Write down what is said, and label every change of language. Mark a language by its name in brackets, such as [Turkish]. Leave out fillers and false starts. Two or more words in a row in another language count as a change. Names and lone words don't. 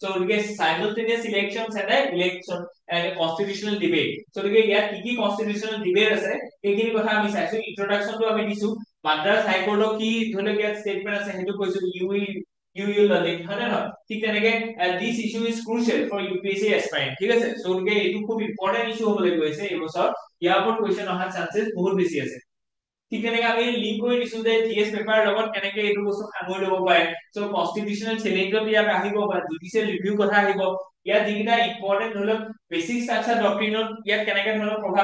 [Assamese] গতিকে [English] simultaneous elections and election and constitutional debate so [Assamese] গতিকে ইয়াত কি [English] constitutional debate [Assamese] আছে এইখিনি কথা আমি চাইছো ইন্ট্ৰোডাকশনটো আমি দিছো মাদ্ৰাজ হাইকোৰ্টৰ কি ধৰি লওক ইয়াত ষ্টেটমেন্ট আছে সেইটো কৈছো [English] you will learn [Assamese] হয় না ঠিক তেনেকে [English] this issue is crucial for UPSC [Assamese] aspirant ঠিক আছে সো গতিকে এইটো খুব [English] important issue [Assamese] হ'বলৈ গৈছে এই বছৰ ইয়াৰ ওপৰত কোৱেশ্চন অহাৰ চান্সেস বহুত বেছি আছে ঠিক তেনেকে আমি লিংক কৰি দিছো যে [English] GS paper [Assamese] লগত কেনেকে এইটো বস্তু সামৰি ল'ব পাৰে সো [English] constitutional challenge [Assamese] ইয়াত আহিব বা [English] judicial review [Assamese] কথা আহিব ইয়াত যিকেইটা ইম্পৰ্টেন্ট ধৰি লওক [English] basic structure doctrine [Assamese] ইয়াত কেনেকে ধৰণৰ প্ৰভাৱ